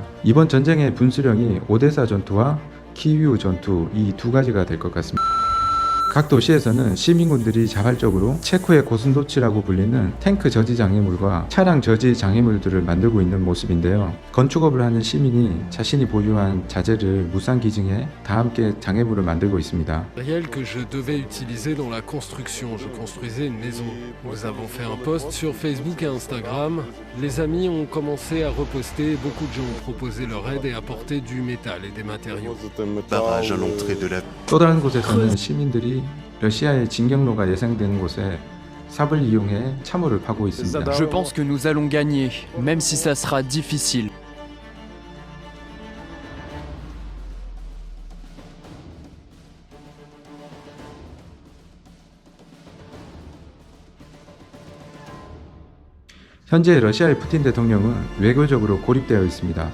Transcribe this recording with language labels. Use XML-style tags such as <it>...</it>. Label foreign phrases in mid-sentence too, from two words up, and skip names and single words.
<ko>이번 전쟁의 분수령이 오데사 전투와 키이우 전투, 이 두 가지가 될 것 같습니다. 각 도시에서는 시민군들이 자발적으로 체코의 고슴도치라고 불리는 탱크 저지 장애물과 차량 저지 장애물들을 만들고 있는 모습인데요. 건축업을 하는 시민이 자신이 보유한 자재를 무상 기증해 다 함께 장애물을 만들고 있습니다.</ko> <fr>Matériel que je devais utiliser dans la construction. Je construisais une maison. Nous avons fait un post sur Facebook et Instagram. Les amis ont commencé à reposter. Beaucoup de gens ont proposé leur aide et apporté du métal et des matériaux. Barrage à l'entrée de la...</fr> <ko>또 다른 곳에서는 시민들이 러시아의 진격로가 예상되는 곳에 삽을 이용해 참호를 파고 있습니다.</ko> <fr>Je pense que nous allons gagner, même si ça sera difficile.</fr> <ko>현재 러시아의 푸틴 대통령은 외교적으로 고립되어 있습니다.</ko>